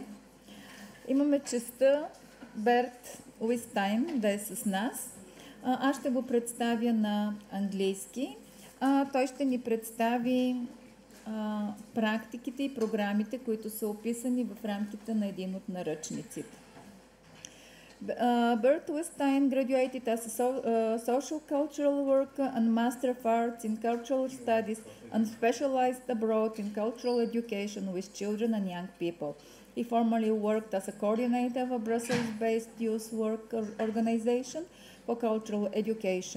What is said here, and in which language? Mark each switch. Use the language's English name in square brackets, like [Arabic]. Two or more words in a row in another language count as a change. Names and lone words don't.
[Bulgarian] Имаме честта Берт Уистайн да е с нас. Аз ще го представя на английски. Той ще ни представи практиките и програмите, които са описани в рамките на един от наръчниците. [English] Bert Westein graduated as a social cultural worker and Master of Arts in Cultural Studies and specialized abroad in cultural education with children and young people. He formerly worked as a coordinator of a Brussels-based youth work organization for cultural education.